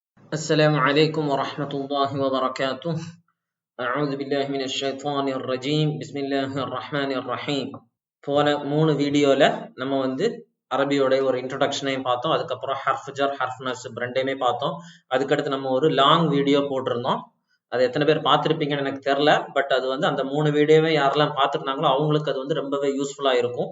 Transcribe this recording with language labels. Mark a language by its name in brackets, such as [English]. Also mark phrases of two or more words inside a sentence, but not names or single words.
[Arabic] السلام عليكم ورحمة الله وبركاته. أعوذ بالله من الشيطان الرجيم. بسم الله الرحمن الرحيم. [Tamil] போன 3 வீடியோல நம்ம அரபியோட ஒரு இன்ட்ரோடக்ஷனையும் பார்த்தோம். அதுக்கப்புறம் [Arabic] حرف جر حرف نصب [Tamil] ரெண்டையுமே பார்த்தோம். அதுக்கடுத்து நம்ம ஒரு [English] long video [Tamil] போட்டிருந்தோம். அது எத்தனை பேர் பார்த்துருப்பீங்கன்னு எனக்கு தெரியல. பட் அது அந்த 3 வீடியோவே யாரெல்லாம் பார்த்துருந்தாங்களோ அவங்களுக்கு அது ரொம்பவே யூஸ்ஃபுல்லா இருக்கும்.